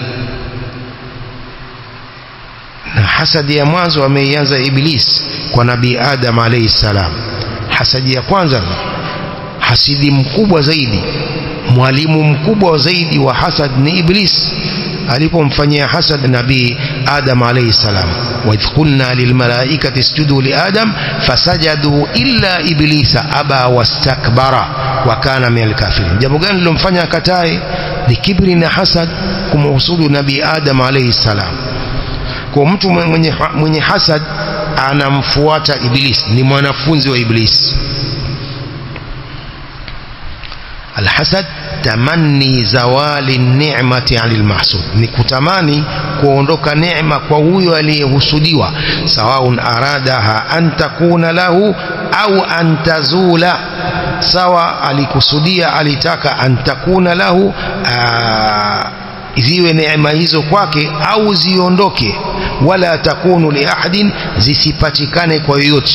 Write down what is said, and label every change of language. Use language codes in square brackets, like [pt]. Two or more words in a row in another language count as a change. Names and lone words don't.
[sw] Na hasadi ya mwanzo ameianza Iblis kwa Nabii Adam [ar] عليه السلام. [sw] Hasadi ya kwanza, hasidi mkubwa zaidi, mwalimu mkubwa zaidi wa hasad ni Iblis, alipomfanyia hasad Nabii Adam [ar] عليه السلام. وإذ قلنا للملائكة اسجدوا لآدم فسجدوا إلا إبليس أبى واستكبر وكان من الكافرين. [sw] Jambo gani lilomfanya akatae? Ni kibri na hasad, kumhusudu Nabii Adam [ar] عليه السلام. [sw] Kwa mtu mwenye hasad anamfuata Iblis, ni mwanafunzi wa Iblis. [ar] الحسد تمني زوال نعمة عن المحسود, [sw] ni kutamani kuondoka neema kwa huyo aliyehusudiwa, [ar] سواء أرادها أن تكون له أو أن تزول, [sw] sawa alikusudia, alitaka [ar] أن تكون له, [sw] ziwe neema hizo kwake au ziondoke, [ar] ولا تكون لأحد, [sw] zisipatikane kwa yoyote.